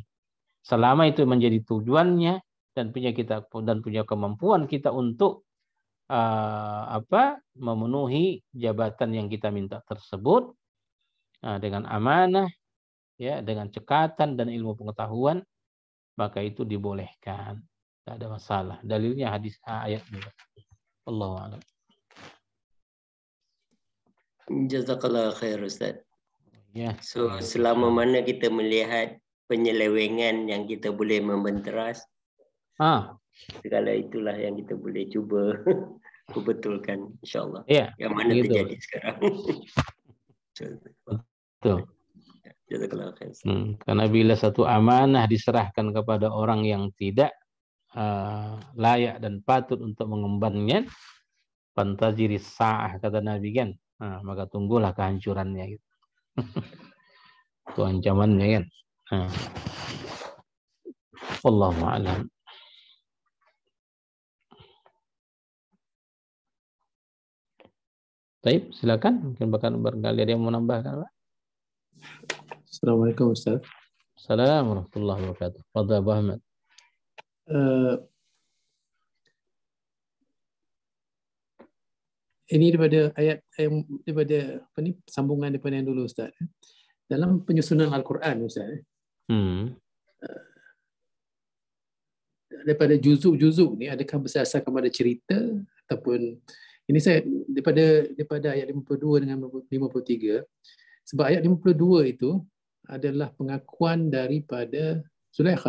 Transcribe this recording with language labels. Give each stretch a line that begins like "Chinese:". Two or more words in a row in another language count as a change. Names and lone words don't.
Indonesian: Selama itu menjadi tujuannya dan punya kemampuan kita untuk memenuhi jabatan yang kita minta tersebut dengan amanah, ya, dengan cekatan dan ilmu pengetahuan, maka itu dibolehkan, tidak ada masalah. Dalilnya hadis ayat ini.
Arabic: الله أعلم. جزاك الله خير Ustaz.
Indonesian: Ya.
Malay: So selama mana kita melihat penyelewengan yang kita boleh membenteras, segala itulah yang kita boleh cuba betulkan, insyaAllah.
Indonesian: Ya, yang mana gitu terjadi sekarang. Betul. Karena bila satu amanah diserahkan kepada orang yang tidak layak dan patut untuk mengembannya,
Arabic: فانتظر الساعة
Indonesian: kata Nabi kan, maka tunggulah kehancurannya gitu. Itu ancamannya kan.
Arabic: والله أعلم.
Indonesian: Baik, silakan. Mungkin barangkali ada yang mau menambahkan, Pak. Assalamualaikum Ustaz.
Arabic: السلام عليكم ورحمة الله وبركاته.
Malay: Fadhil Abu Ahmad. Ini daripada ayat daripada apa ni, sambungan daripada yang dulu Ustaz. Dalam penyusunan Al-Quran Ustaz. Daripada juzuk-juzuk ni, adakah berdasarkan pada cerita ataupun ini saya daripada ayat 52 dengan 53, sebab ayat 52 itu adalah pengakuan daripada Zulaikha.